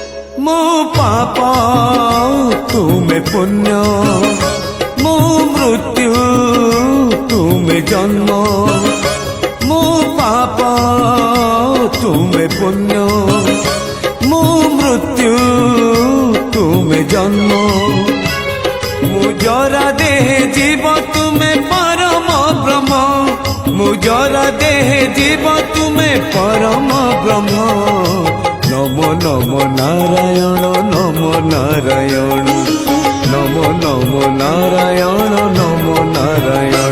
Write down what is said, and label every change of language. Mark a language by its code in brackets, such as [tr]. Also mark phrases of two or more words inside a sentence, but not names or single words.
[or] ମୋ ପାପ ତୁମେ ପୁଣ୍ୟ, ମୋ ମୃତ୍ୟୁ ତୁମେ ଜନ୍ମ। ମୋ ପାପ ତୁମେ ପୁଣ୍ୟ, ମୋ ମୃତ୍ୟୁ ତୁମେ ଜନ୍ମ। ମୁଜରା ଦେହ ଜୀବ ତୁମେ ପରମ ବ୍ରହ୍ମ, ମୁଜରା ଦେହ ଜୀବ ତୁମେ ପରମ ବ୍ରହ୍ମ। [sa] नमो नमो नारायण नमो नारायण, नमो नमो नारायण नमो नारायण।